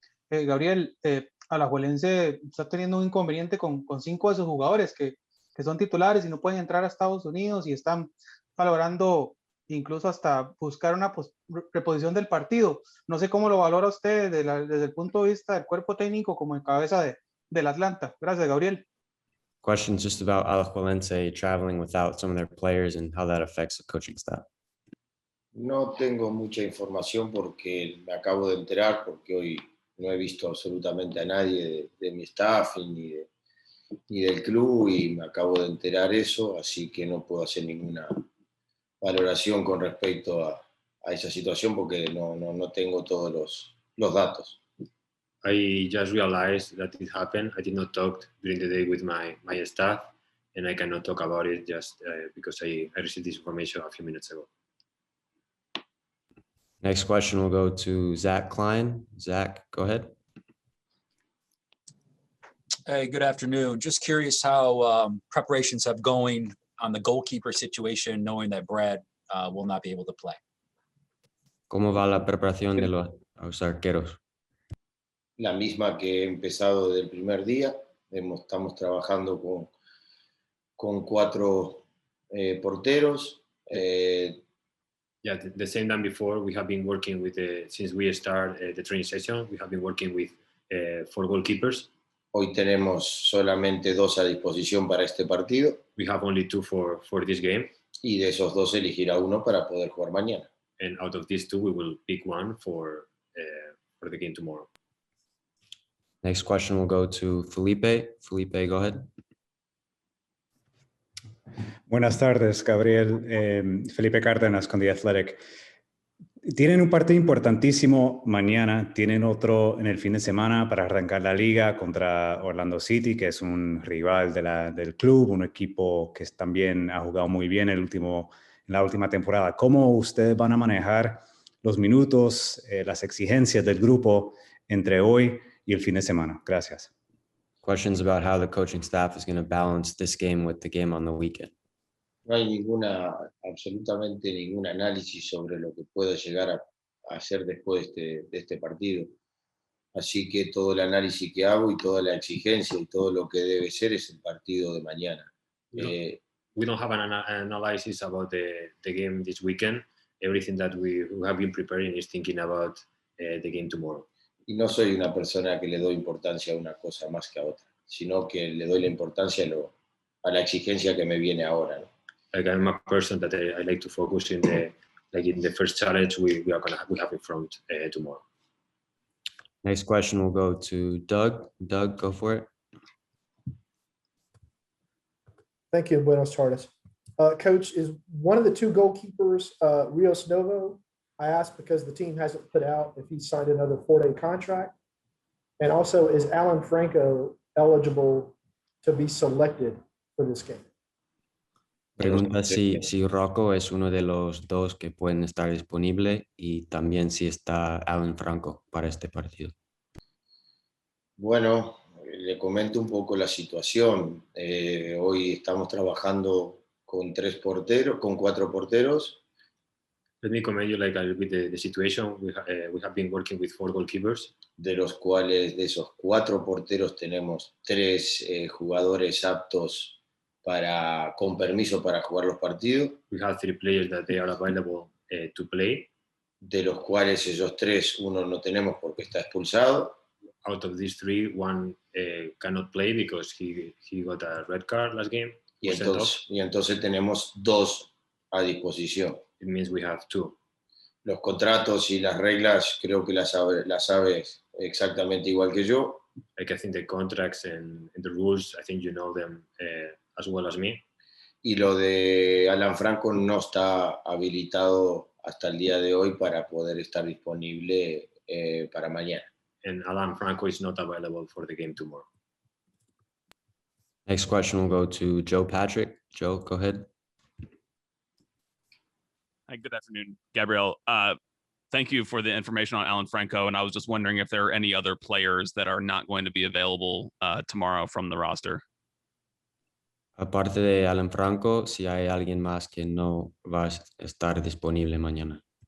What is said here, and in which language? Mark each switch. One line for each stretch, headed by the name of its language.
Spanish: Gabriel, Alajuelense está teniendo un inconveniente con 5 de sus jugadores que son titulares y no pueden entrar a Estados Unidos y están valorando incluso hasta buscar una reposición del partido. No sé cómo lo valora usted desde el punto de vista del cuerpo técnico como en cabeza del Atlanta. Gracias, Gabriel.
English: Questions just about Alajuelense traveling without some of their players and how that affects the coaching staff.
Spanish: No tengo mucha información porque me acabo de enterar, porque hoy no he visto absolutamente a nadie de mi staff ni del club y me acabo de enterar eso, así que no puedo hacer ninguna valoración con respecto a esa situación porque no tengo todos los datos.
English: I just realized that it happened. I did not talk during the day with my staff, and I cannot talk about it just because I received this information a few minutes ago. Next question will go to Zach Klein. Zach, go ahead. Hey, good afternoon. Just curious how preparations have going on the goalkeeper situation, knowing that Brad will not be able to play.
Spanish: ¿Cómo va la preparación de los arqueros? La misma que he empezado desde el primer día. Estamos trabajando con 4 porteros.
English: Yeah, the same than before. We have been working with since we started the training session. We have been working with 4 goalkeepers.
Spanish: Hoy tenemos solamente 2 a disposición para este partido.
English: We have only 2 for this game.
Spanish: Y de esos 2 elegirá uno para poder jugar mañana.
English: And out of these 2, we will pick one for the game tomorrow. Next question will go to Felipe. Felipe, go ahead.
Spanish: Buenas tardes, Gabriel. Felipe Cárdenas con The Athletic. Tienen un partido importantísimo mañana, tienen otro en el fin de semana para arrancar la liga contra Orlando City, que es un rival del club, un equipo que también ha jugado muy bien en la última temporada. ¿Cómo ustedes van a manejar los minutos, las exigencias del grupo entre hoy y el fin de semana? Gracias.
English: Questions about how the coaching staff is going to balance this game with the game on the weekend.
Spanish: No hay absolutamente ningún análisis sobre lo que pueda llegar a hacer después de este partido. Así que todo el análisis que hago y toda la exigencia y todo lo que debe ser es el partido de mañana.
English: We don't have an analysis about the game this weekend. Everything that we have been preparing is thinking about the game tomorrow.
Spanish: Y no soy una persona que le doy importancia a una cosa más que a otra, sino que le doy la importancia a la exigencia que me viene ahora, ¿no?
English: Like I'm a person that I like to focus in the first challenge we have in front tomorrow. Next question will go to Doug. Doug, go for it. Thank you.
Spanish: Buenas tardes.
English: Coach, is one of the 2 goalkeepers Rios Novo? I asked because the team hasn't put out if he signed another 4-day contract. And also, is Alan Franco eligible to be selected for this game?
Spanish: Pregunta si Rocco es uno de los 2 que pueden estar disponible y también si está Alan Franco para este partido. Bueno, le comento un poco la situación. Hoy estamos trabajando con 4 porteros.
English: Let me comment you like a little bit the situation. We have been working with 4 goalkeepers.
Spanish: De los cuales, de esos 4 porteros, tenemos 3 jugadores aptos con permiso para jugar los partidos.
English: We have 3 players that they are available to play.
Spanish: De los cuales esos 3, uno no tenemos porque está expulsado.
English: Out of these 3, one cannot play because he got a red card last game.
Spanish: Y entonces tenemos 2 a disposición.
English: It means we have 2.
Spanish: Los contratos y las reglas creo que las sabes exactamente igual que yo.
English: Like I think the contracts and the rules, I think you know them as well as me.
Spanish: Y lo de Alan Franco no está habilitado hasta el día de hoy para poder estar disponible para mañana.
English: And Alan Franco is not available for the game tomorrow. Next question will go to Joe Patrick. Joe, go ahead. Hi, good afternoon, Gabriel. Thank you for the information on Alan Franco. And I was just wondering if there are any other players that are not going to be available tomorrow from the roster.
Spanish: Aparte de Alan Franco, si hay alguien más que no va a estar disponible mañana.